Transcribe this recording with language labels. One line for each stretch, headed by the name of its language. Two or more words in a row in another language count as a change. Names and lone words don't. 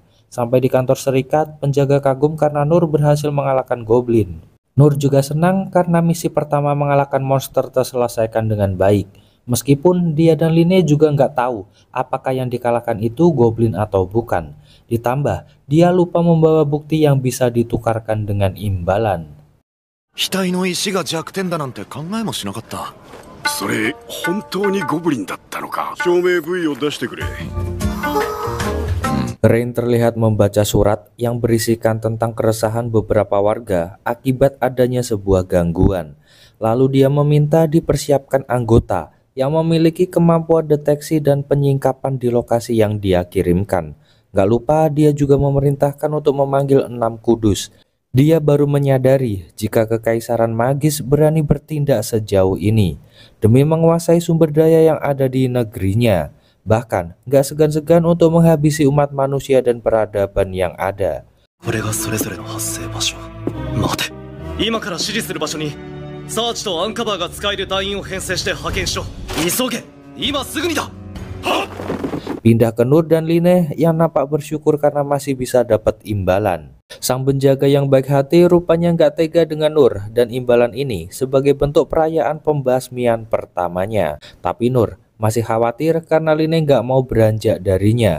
Indonesian: Sampai di kantor serikat, penjaga kagum karena Nur berhasil mengalahkan Goblin. Nur juga senang karena misi pertama mengalahkan monster terselesaikan dengan baik. Meskipun dia dan Line juga nggak tahu apakah yang dikalahkan itu Goblin atau bukan. Ditambah, dia lupa membawa bukti yang bisa ditukarkan dengan imbalan.
Japanese: 額の石が弱点だなんて考えもしなかった。それ本当にゴブリンだったのか。証明部位を出してくれ。
Indonesian: Rain terlihat membaca surat yang berisikan tentang keresahan beberapa warga akibat adanya sebuah gangguan. Lalu dia meminta dipersiapkan anggota yang memiliki kemampuan deteksi dan penyingkapan di lokasi yang dia kirimkan. Gak lupa dia juga memerintahkan untuk memanggil 6 kudus. Dia baru menyadari jika kekaisaran magis berani bertindak sejauh ini demi menguasai sumber daya yang ada di negerinya. Bahkan gak segan-segan untuk menghabisi umat manusia dan peradaban yang ada.
Japanese: これがそれぞれの発生場所。待て。今から指示する場所にサーチとアンカバーが使える団員を編成して派遣しろ。急げ。今すぐにだ。
Indonesian: Pindah ke Nur dan Line yang nampak bersyukur karena masih bisa dapat imbalan. Sang penjaga yang baik hati rupanya nggak tega dengan Nur dan imbalan ini sebagai bentuk perayaan pembasmian pertamanya. Tapi Nur masih khawatir karena Line nggak mau beranjak darinya.